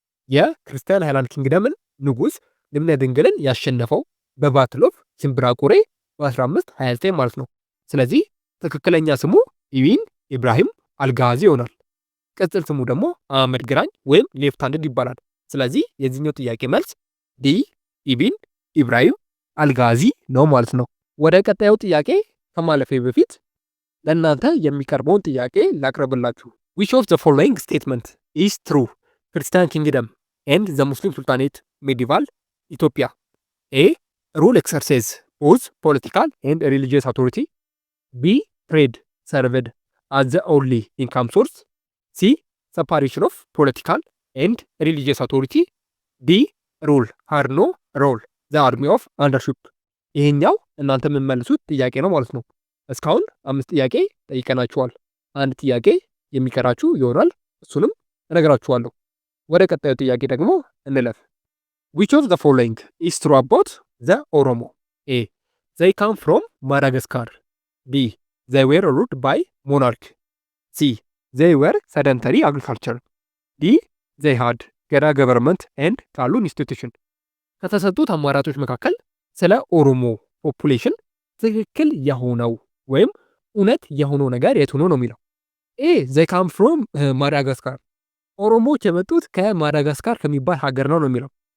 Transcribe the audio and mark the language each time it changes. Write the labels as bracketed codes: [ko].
[am] የክርስቲያን ሃይላንድ ኪንግደምን ንጉስ ልብነ ድንግልን ያሸነፈው በባትል ኦፍ ሽምብራቁሬ በ1529 ማለት ነው። ስለዚህ ትክክለኛ ስሙ ኢብን ኢብራሂም አልጋዚ ይሆናል። ቅጽል ስሙ ደግሞ አህመድ ግራኝ ወይም ሌፍት ሃንድ ይባላል። ስለዚህ የዚህኛው ጥያቄ መልስ ዲ ኢብን ኢብራሂም አልጋዚ ነው ማለት ነው። ወደ ቀጣዩ ጥያቄ ከማለፌ በፊት ለእናንተ የሚቀርበውን ጥያቄ ላቅርብላችሁ። [en] which of the following statement is true? ክርስቲያን ኪንግደም and the Muslim Sultanate medieval Ethiopia. A. Rule exercise both political and religious authority. B. Trade served as the only income source. C. Separation of political and religious authority. D. Rule had no role the army of undership. [am] ይሄኛው እናንተ የምትመልሱት ጥያቄ ነው ማለት ነው። እስካሁን 5 ጥያቄ ጠይቀናችኋል። አንድ ጥያቄ የሚቀራችሁ ይሆናል። እሱንም እነግራችኋለሁ። ወደ ቀጣዩ ጥያቄ ደግሞ እንለፍ። [en] which of the following is true about the Oromo? A. they come from Madagascar. B. they were ruled by monarch. C. they were sedentary agriculture. D. they had ገዳ government and ካሉን institution። [am] ከተሰጡት አማራጮች መካከል ስለ ኦሮሞ ፖፑሌሽን ትክክል የሆነው ወይም እውነት የሆነው ነገር የቱ ነው የሚለው። ኤ [en] they come from [am] ማዳጋስካር፣ ኦሮሞዎች የመጡት ከማዳጋስካር ከሚባል ሀገር ነው የሚለው።